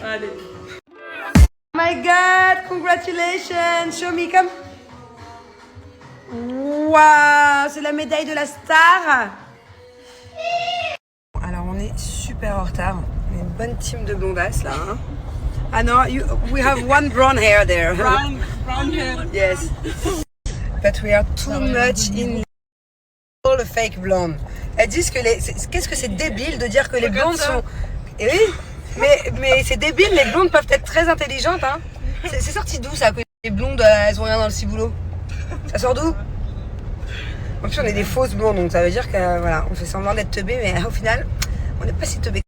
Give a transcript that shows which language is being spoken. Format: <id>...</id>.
<fr>Allez.</fr> <en>Oh my God! Congratulations! Show me, come! Waouh!</en> <fr>C'est la médaille de la star! Alors, on est super en retard. On est une bonne team de blondasses, là. Hein? Ah non,</fr> <en>we have one brown hair there. Brown hair. Yes. But we are too much in all fake blonde.</en> <fr>Elles disent que qu'est-ce que c'est débile de dire que les blondes sont... Et oui, mais c'est débile, les blondes peuvent être très intelligentes. Hein. C'est sorti d'où ça, que les blondes, elles ont rien dans le ciboulot? Ça sort d'où? En plus, on est des fausses blondes, donc ça veut dire que voilà, on fait semblant d'être teubés, mais au final, on n'est pas si teubés.</fr>